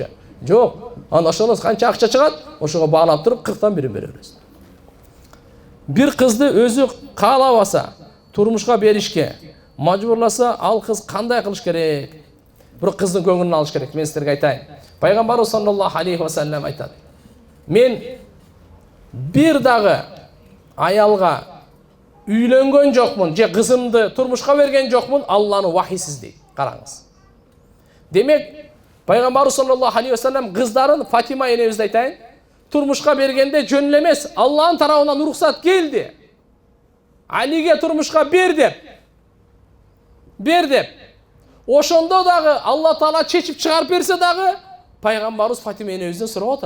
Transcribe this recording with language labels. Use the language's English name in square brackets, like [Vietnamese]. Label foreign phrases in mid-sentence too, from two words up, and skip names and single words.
[Kyrgyz] Жок. Анан ошону канча акча чыгат, ошого баалап туруп 40дан бери бере бересиз. Бир кызды өзү каалабаса, турмушка беришке мажбурласа, ал кыз кандай кылыш керек? Бирок кыздын көңүлүн алыш керек. Мен силерге айтайын. Пайгамбарыбыз [Arabic] صلى الله عليه وسلم [Kyrgyz] айтат. Мен бир дагы аялга үйлөнгөн жокмун, же кызымды турмушка берген жокмун, Алланы вахийсиз дейт. Караңыз. Демек, Пайгамбарыбыз [Arabic] صلى الله عليه وسلم [Kyrgyz] кыздарын Фатима энебизди айтайын, турмушка бергенде жөн эле эмес, Алланын тарабынан уруксат келди. Алиге турмушка бер деп. Ошондо дагы Алла Таала чечип чыгарып берсе дагы, Пайгамбарыбыз Фатима энебизден сурап атат.